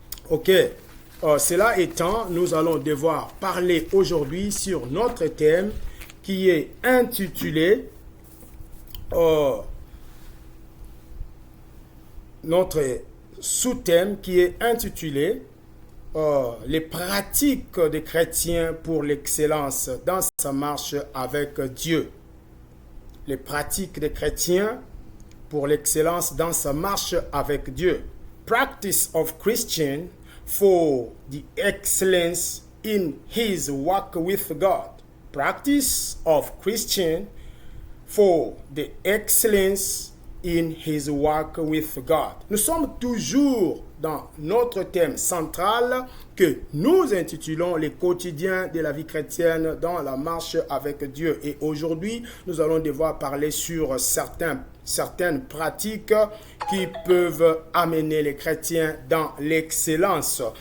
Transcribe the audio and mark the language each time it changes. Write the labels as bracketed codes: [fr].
[fr] Ok, cela étant, nous allons devoir parler aujourd'hui sur notre thème qui est intitulé notre sous-thème qui est intitulé les pratiques des chrétiens pour l'excellence dans sa marche avec Dieu. Les pratiques des chrétiens pour l'excellence dans sa marche avec Dieu. [en] Practice of Christian for the excellence in his walk with God. Practice of Christian for the excellence in his walk with God. [fr] Nous sommes toujours dans notre thème central que nous intitulons les quotidiens de la vie chrétienne dans la marche avec Dieu. Et aujourd'hui, nous allons devoir parler sur certaines pratiques qui peuvent amener les chrétiens dans l'excellence.